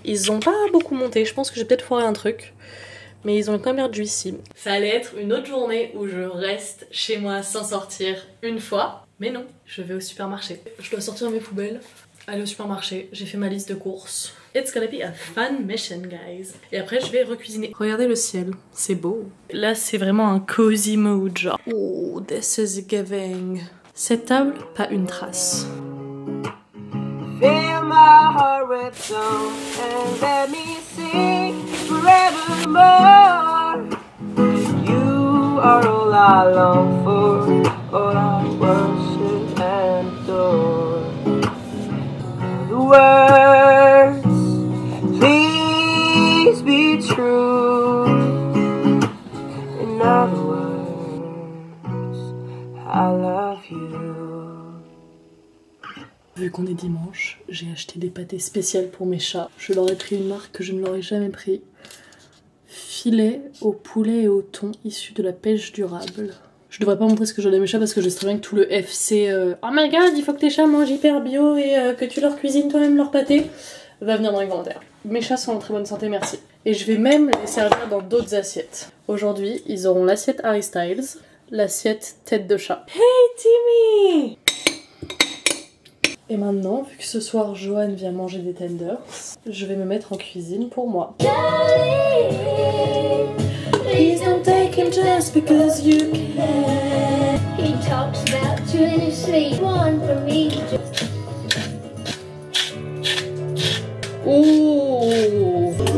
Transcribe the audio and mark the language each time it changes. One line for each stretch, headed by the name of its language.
French: Ils ont pas beaucoup monté, je pense que j'ai peut-être foiré un truc, mais ils ont quand même l'air juicy. Ça allait être une autre journée où je reste chez moi sans sortir une fois, mais non, je vais au supermarché. Je dois sortir mes poubelles, aller au supermarché, j'ai fait ma liste de courses.
English: It's gonna be a fun mission, guys.
French: Et après, je vais recuisiner. Regardez le ciel, c'est beau. Là, c'est vraiment un cozy mood, genre.
English: Oh, this is giving.
French: Cette table, pas une trace.
English: Fill my heart with song and let me sing forevermore. You are all I long for, all I worship and adore. The words, please be true. In other words, I love you.
French: Vu qu'on est dimanche, j'ai acheté des pâtés spéciales pour mes chats. Je leur ai pris une marque que je ne leur ai jamais pris. Filet au poulet et au thon issu de la pêche durable. Je devrais pas montrer ce que je donne à mes chats parce que je sais très bien que tout le FC
English: oh my god,
French: il faut que tes chats mangent hyper bio et que tu leur cuisines toi-même leur pâté va venir dans les commentaires. Mes chats sont en très bonne santé, merci. Et je vais même les servir dans d'autres assiettes. Aujourd'hui, ils auront l'assiette Harry Styles, l'assiette tête de chat. Hey Timmy! Et maintenant, vu que ce soir Johan vient manger des tenders, je vais me mettre en cuisine pour moi.
English: Please don't take him just because you can. He talks about you in his sleep, one for me. Ooh.